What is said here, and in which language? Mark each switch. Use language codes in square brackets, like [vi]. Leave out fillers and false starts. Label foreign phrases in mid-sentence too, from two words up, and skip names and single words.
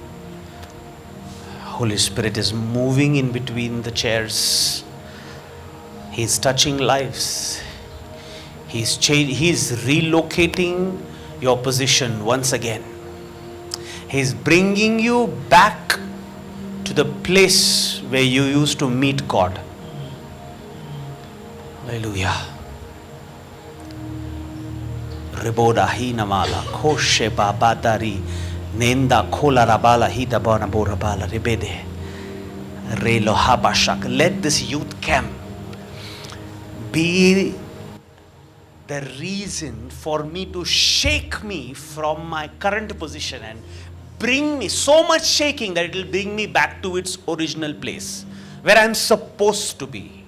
[en] Holy Spirit is moving in between the chairs. He's touching lives. He's relocating your position once again. He's bringing you back to the place where you used to meet God. Hallelujah. Reboda hi namala koshe babadari nenda kola rabala hi dabana borabala rebede relo habashak. Let this youth camp be the reason for me to shake me from my current position and bring me so much shaking that it will bring me back to its original place where I'm supposed to be.